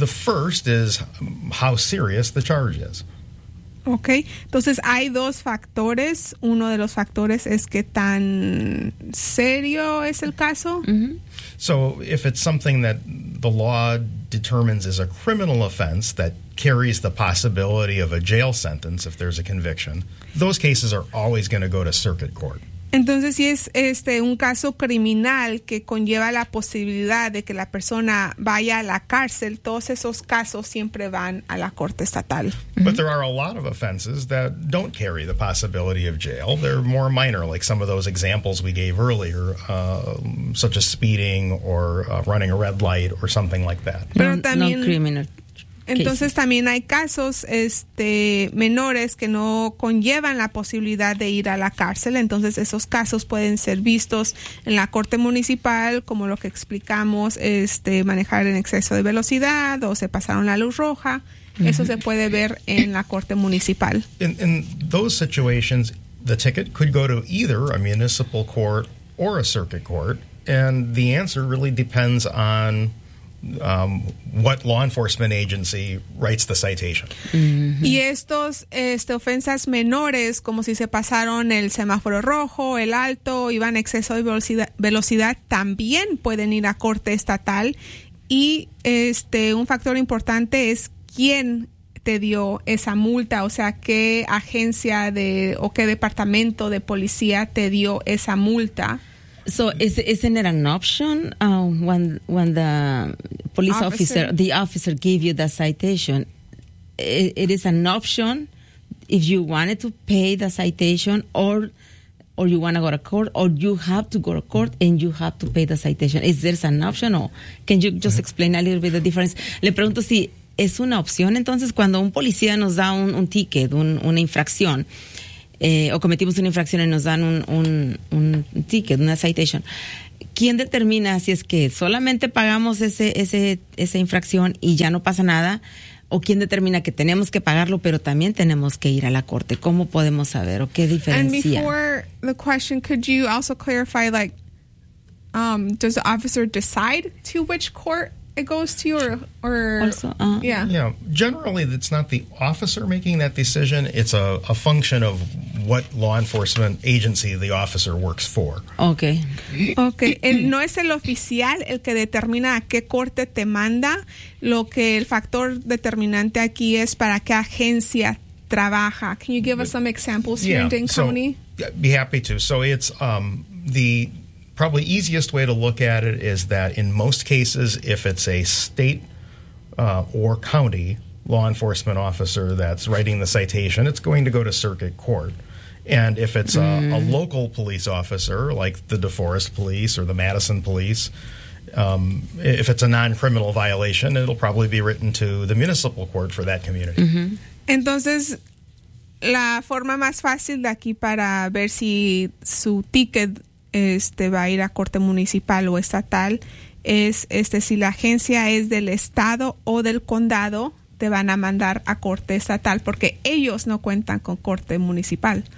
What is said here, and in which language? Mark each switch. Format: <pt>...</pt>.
<en>The first is how serious the charge is.</en> <es>Okay, entonces hay dos factores. Uno de los factores es qué tan serio es el caso. Mm-hmm.</es> <en>So if it's something that the law determines is a criminal offense that carries the possibility of a jail sentence if there's a conviction, those cases are always going to go to circuit court.</en> <es>Entonces, si es un caso criminal que conlleva la posibilidad de que la persona vaya a la cárcel, todos esos casos siempre van a la corte estatal. Mm-hmm.</es> <en>But there are a lot of offenses that don't carry the possibility of jail. They're more minor, like some of those examples we gave earlier, such as speeding or running a red light or something like that.</en> <es>Pero también, no criminal. Entonces</es> <en>cases.</en> <es>También hay casos menores que no conllevan la posibilidad de ir a la cárcel. Entonces esos casos pueden ser vistos en la corte municipal, como lo que explicamos, manejar en exceso de velocidad o se pasaron la luz roja. Mm-hmm. Eso se puede ver en la corte municipal.</es> <en>In those situations, the ticket could go to either a municipal court or a circuit court, and the answer really depends on what law enforcement agency writes the citation.</en> <es>Mm-hmm. Y estos ofensas menores, como si se pasaron el semáforo rojo, el alto, iban a exceso de velocidad, también pueden ir a corte estatal. Y un factor importante es quién te dio esa multa, o sea, qué agencia o qué departamento de policía te dio esa multa.</es> <en>So isn't it an option when the police officer gave you the citation? It is an option if you wanted to pay the citation or you want to go to court, or you have to go to court and you have to pay the citation. Is there an option, or can you just explain a little bit the difference?</en> <es>Le pregunto si es una opción entonces cuando un policía nos da un ticket, una infracción. O cometimos una infracción y nos dan un ticket, una citation. ¿quién determina si es que solamente pagamos esa infracción y ya no pasa nada? ¿O quién determina que tenemos que pagarlo, pero también tenemos que ir a la corte? ¿Cómo podemos saber o qué diferencia?</es> <en>And before the question, could you also clarify, like, does the officer decide to which court it goes to, generally, it's not the officer making that decision. It's a function of what law enforcement agency the officer works for. Okay. Okay.</en> <es>No es el oficial el que determina a qué corte te manda. Lo que el factor determinante aquí es para qué agencia trabaja.</es> <en>Can you give us some examples here in Dane County? Yeah, be happy to. So it's probably easiest way to look at it is that in most cases, if it's a state or county law enforcement officer that's writing the citation, it's going to go to circuit court. And if it's a local police officer, like the DeForest Police or the Madison Police, if it's a non-criminal violation, it'll probably be written to the municipal court for that community. Mm-hmm.</en> <es>Entonces, la forma más fácil de aquí para ver si su ticket va a ir a corte municipal o estatal, es si la agencia es del estado o del condado, te van a mandar a corte estatal porque ellos no cuentan con corte municipal.</es>